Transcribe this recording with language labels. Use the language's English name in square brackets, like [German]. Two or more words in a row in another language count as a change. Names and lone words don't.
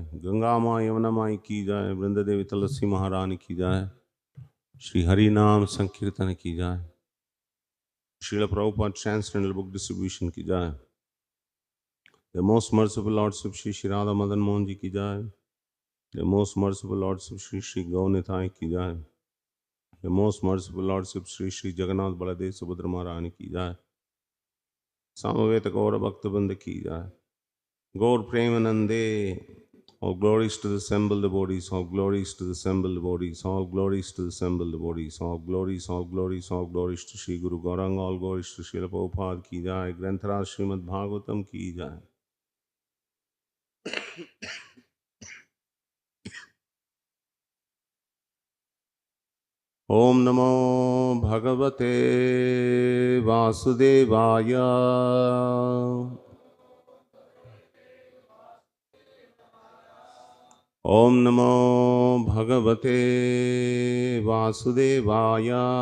[Hindi] गंगा माँ यमुना माई की जाय। वृंद देवी तुलसी महारानी की जाय। श्री हरि नाम संकीर्तन की जाय। श्रील प्रभुपाद [English] transcendental book distribution [Hindi] की जाय। [English] the most merciful lordship [Hindi] श्री श्री राधा मदन मोहन जी की जाय। [English] the most merciful lordship [Hindi] श्री श्री गौनिताय की जाय। [English] the most merciful lordship [Hindi] श्री श्री जगन्नाथ बलदेव सुभद्र महारानी की जाय। सामवेद गौर भक्तवृंद की जाय। [Bangla] গৌর প্রেমানন্দে। [English] All glories to the assembled devotees, all glories to the assembled devotees, all glories to the assembled devotees, all glories, all glories, all glories to Sri Guru Gauranga, all glories to Srila Prabhupada [Hindi] की जाय। ग्रंथराज श्रीमद् भागवतम की जाय। [Sanskrit] ओम नमो भगवते वासुदेवाय। ओम नमो भगवते वासुदेवाय।